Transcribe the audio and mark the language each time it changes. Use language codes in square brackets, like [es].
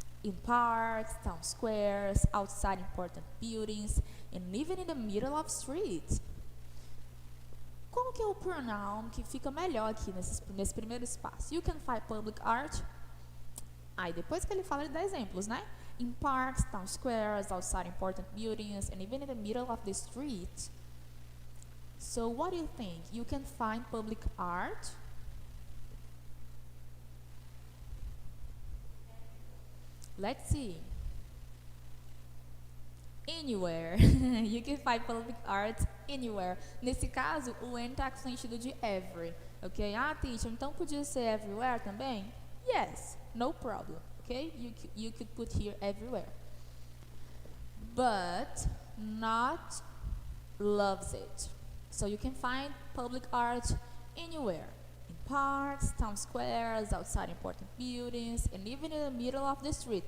[en] In parks, town squares, outside important buildings, and even in the middle of streets. [pt] Qual que é o pronoun que fica melhor aqui nesse primeiro espaço? [en] You can find public art. [pt] Aí depois que ele fala, ele dá exemplos, né? [en] In parks, town squares, outside important buildings, and even in the middle of the street. So what do you think? You can find public art? Let's see. Anywhere. You can find public art anywhere. [pt] Nesse caso, o N está com sentido de every. Ok? Ah, teacher, então podia ser everywhere também? [en] Yes, no problem. Ok? You could put here everywhere. But not loves it. So you can find public art anywhere. In parks, town squares, outside important buildings, and even in the middle of the street.